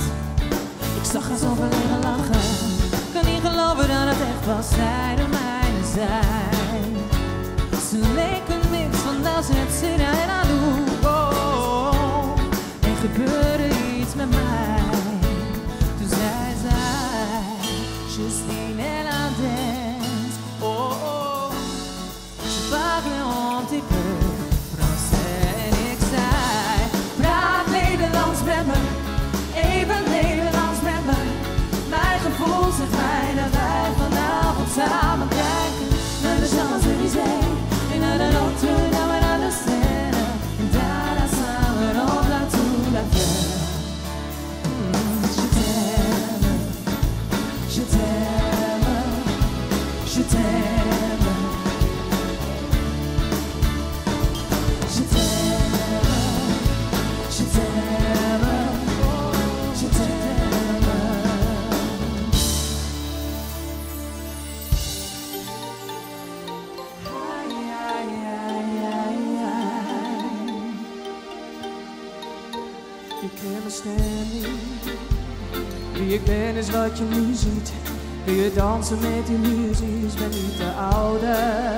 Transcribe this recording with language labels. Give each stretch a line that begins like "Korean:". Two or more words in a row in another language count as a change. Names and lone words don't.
Dutch: Ik zag haar zo verlegen lachen. Ik kan niet geloven dat het echt was. Zij de mijne zijn. Ze leek een mix van Das en Sina en Anouk. Oh, er gebeurde iets met mij. Toen zei zij, Justine Hernandez.
French: Oh, oh, je parle un petit peu français.
Dutch: En ik zei, praat Nederlands met me, even Nederlands met me. Mijn gevoel zegt mij dat wij vanavond samen kijken naar de Champs-Élysées en naar de Notre-Dame en naar de Seine. En daarna samen op La Tour Eiffel.
French: Je t'aime, je t'aime, je t'aime. Je t'aime, je t'aime, je t'aime.
Dutch: Je kent mijn stem niet. Wie ik ben is wat je nu ziet. Wil je dansen met illusies, ben niet te ouder.